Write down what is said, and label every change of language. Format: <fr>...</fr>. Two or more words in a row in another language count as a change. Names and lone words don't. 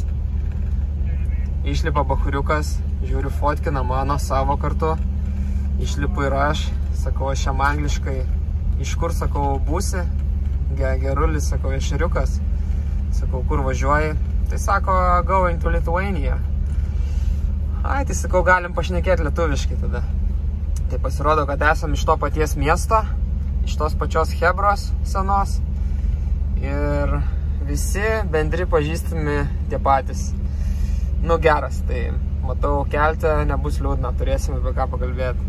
<lt>Išlipa bachuriukas, žiūriu fotkina mano savo kartu. Išlipu ir aš, sakau aš jam angliškai. Iš kur, sakau, būsi? Gerulis, sakau, ešeriukas. Sakau, kur važiuoji? Tai sako,</lt> <en>going to Lithuania.</en> <lt>Ai, tai sakau, galim pašnekėti lietuviškai tada. Tai pasirodo, kad esam iš to paties miesto, iš tos pačios Chebros senos. Ir visi bendri pažįstami tie patys. Nu, geras, tai matau, kelte nebus liūdna, turėsime apie ką pakalbėti.</lt>